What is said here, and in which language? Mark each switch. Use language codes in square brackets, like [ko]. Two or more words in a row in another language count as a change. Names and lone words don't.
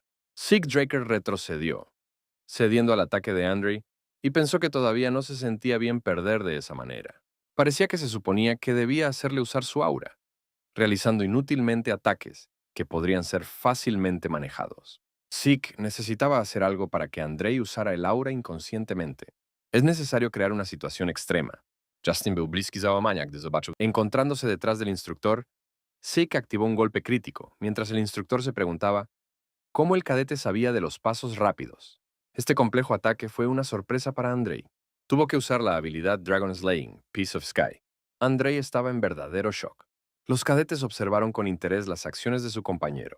[es] Sig Draker retrocedió, cediendo al ataque de Andrei, y pensó que todavía no se sentía bien perder de esa manera. Parecía que se suponía que debía hacerle usar su aura, realizando inútilmente ataques que podrían ser fácilmente manejados. Sig necesitaba hacer algo para que Andrei usara el aura inconscientemente. Es necesario crear una situación extrema. [pl] Justin był bliski załamania, gdy zobaczył. [es] Encontrándose detrás del instructor, Sig activó un golpe crítico, mientras el instructor se preguntaba cómo el cadete sabía de los pasos rápidos. Este complejo ataque fue una sorpresa para Andrei. Tuvo que usar la habilidad Dragon Slaying, Piece of Sky. Andrei estaba en verdadero shock. Los cadetes observaron con interés las acciones de su compañero.